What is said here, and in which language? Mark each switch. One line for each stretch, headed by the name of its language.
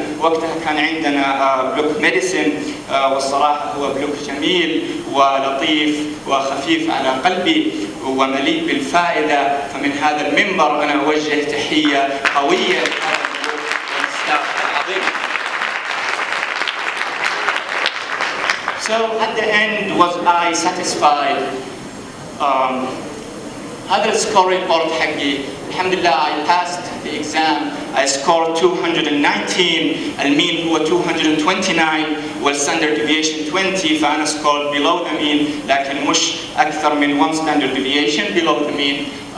Arabic: وقتها كان عندنا بلوك ميديسن، والصراحة هو بلوك جميل ولطيف وخفيف على قلبي ومليء بالفائدة. فمن هذا المنبر أنا أوجه تحية قوية لهذا البلوك والستاف العظيم.
English: So at the end, was I satisfied?
Arabic: هذا السكور ريبورت حقي الحمد لله.
English: I passed the exam. I scored 219.
Arabic: المين هو 229 والستاندرد ديفيشن 20، فأنا
English: scored below the mean،
Arabic: لكن مش أكثر من
English: 1 standard deviation below the mean.